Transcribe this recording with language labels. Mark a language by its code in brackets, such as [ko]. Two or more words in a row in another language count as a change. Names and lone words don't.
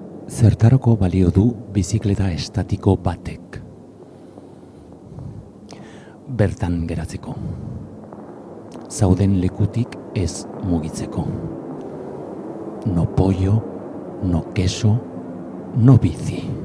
[eu] Zertarako balio du bizikleta estatiko batek? Bertan geratzeko. Zauden lekutik ez mugitzeko. [es] No pollo, no queso, no bici.